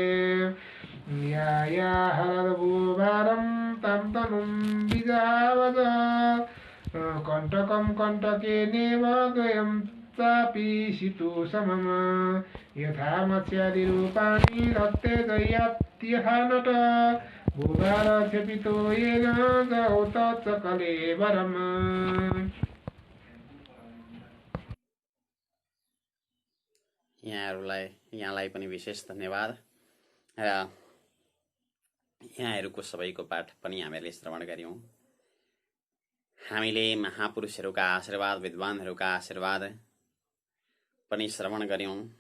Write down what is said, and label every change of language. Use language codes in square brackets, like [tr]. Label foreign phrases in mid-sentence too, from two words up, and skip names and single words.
[sa] या हरद्भूभारं तं तनुं विजावद कण्टकं कण्टकेनेव द्वयं चापि शितु समम् यथा मत्स्यादिरूपाणि रक्ते दय्यात्यथा नट भूभारक्षपितो येन गौ तच्च कलेवरम्। [ne] यहाँलाई पनि विशेष धन्यवाद र यहाँहरूको सबैको पाठ पनि हामीले श्रवण गऱ्यौँ। हामीले महापुरुषहरूका आशीर्वाद, विद्वानहरूका आशीर्वाद, पनि श्रवण गऱ्यौँ।